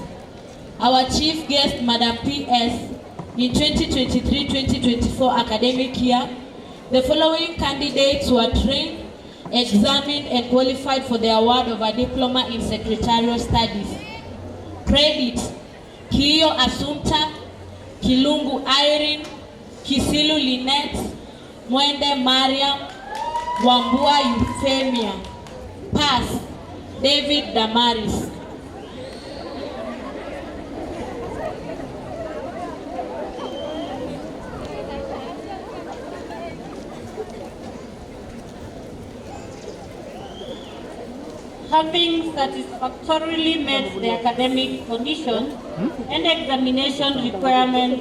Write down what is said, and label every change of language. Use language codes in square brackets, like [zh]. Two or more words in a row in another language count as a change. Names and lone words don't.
[en] Our chief guest, Madam P.S., in 2023-2024 academic year, the following candidates were trained, examined, and qualified for the award of a diploma in secretarial studies. Credit: Kiyo Assumpta, Kilungu Irene, Kisilu Lynette, Mwende Mariam, Wambua Euphemia. Pass: David Damaris. Having satisfactorily met the academic conditions and examination requirements